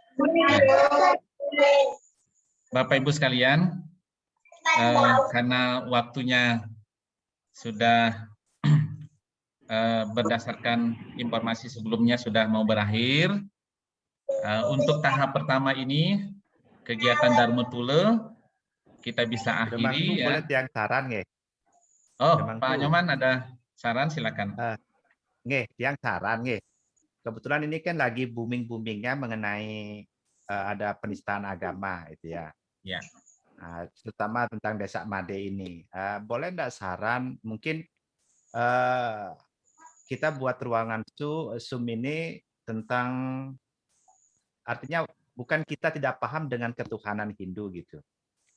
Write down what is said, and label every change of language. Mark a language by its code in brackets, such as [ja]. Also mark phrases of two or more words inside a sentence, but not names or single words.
[id] Bapak Ibu sekalian, karena waktunya sudah berdasarkan informasi sebelumnya sudah mau berakhir, untuk tahap pertama ini kegiatan Dharma Tula kita bisa akhiri ya. Boleh tiang saran nggih? Oh, Pak Nyoman ada saran, silakan. Nggih, tiang saran nggih. Kebetulan ini kan lagi booming-boomingnya mengenai ada penistaan agama itu ya. Ya. Terutama tentang Desa Made ini. Boleh enggak saran mungkin kita buat ruangan Zoom ini tentang, artinya bukan kita tidak paham dengan ketuhanan Hindu gitu.